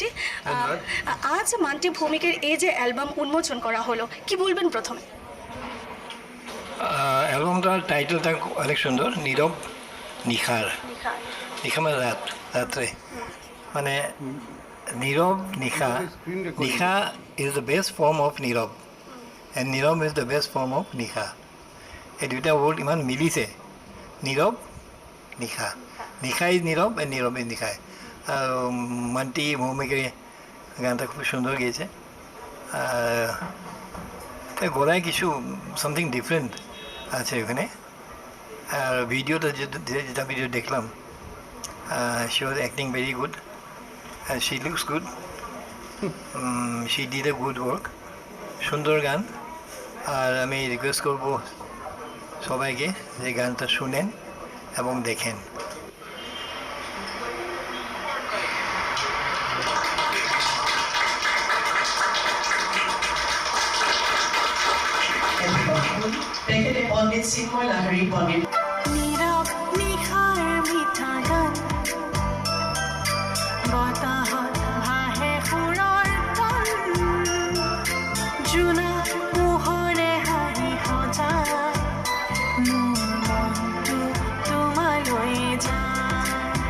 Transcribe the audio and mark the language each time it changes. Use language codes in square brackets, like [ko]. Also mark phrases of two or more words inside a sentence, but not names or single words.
[bn] আজ মান্টি ভৌমিকের এই যে অ্যালবাম উন্মোচন করা হলো, কি বলবেন প্রথমে? অ্যালবামটার টাইটেলটা অনেক সুন্দর, নীরব নিখার। নিখা মানে রাত্রে, মানে নীরব নিখা। [en] নিখা is the best form of নীরব, and নীৰৱ is the best form of নিশা। [as] এই দুটা ৱৰ্ড ইমান মিলিছে, নীৰৱ নিশা। [en] নিশা ইজ নীৰৱ এণ্ড নীৰৱ ইজ নিশা। [bn] আৰু মান্টি ভৌমিকে গানটা খুব সুন্দর গেয়েছে। গলায় কিছু [en] something different [bn] আছে ওখানে। আর ভিডিওটা যেটা ভিডিও দেখলাম, [en] she was acting very good and she looks good. She did a good work. [bn] সুন্দর গান। আর আমি রিকোয়েস্ট করব সবাইকে যে গানটা শুনেন এবং দেখেন। [as] তেখেতে পণ্ডিত চিন্ময় লাহিড়ী পণ্ডিত নীরব নিখাৰ মিঠা গান বতাহত ভাহে সুৰৰ তন জোনা পোহৰে হাঁহি সজায় মোৰ মনটো তোমালৈ যায়